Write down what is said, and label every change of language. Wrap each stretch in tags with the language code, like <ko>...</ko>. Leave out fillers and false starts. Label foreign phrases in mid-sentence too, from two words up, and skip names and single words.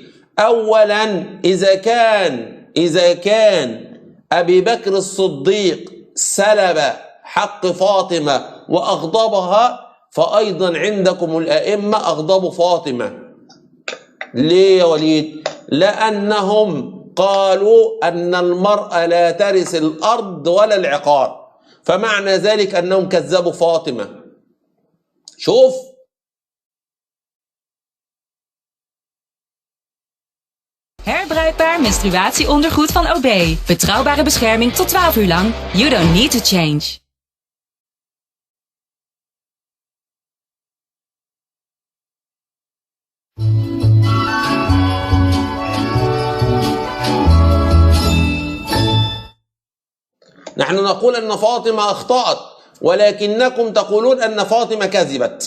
<ar>اولا اذا كان ابي بكر الصديق سلب حق فاطمه واغضبها، فايضا عندكم الائمه اغضبوا فاطمه. ليه يا وليد؟ لانهم قالوا ان المراه لا ترث الارض ولا العقار، فمعنى ذلك انهم كذبوا فاطمه. شوف</ar> <nl>Herbruikbaar menstruatieondergoed van OB. Betrouwbare bescherming tot 12 uur lang.</nl> <en>You don't need to change.</en> <ar>نحن نقول أن فاطمة أخطأت، ولكنكم تقولون أن فاطمة كذبت.</ar>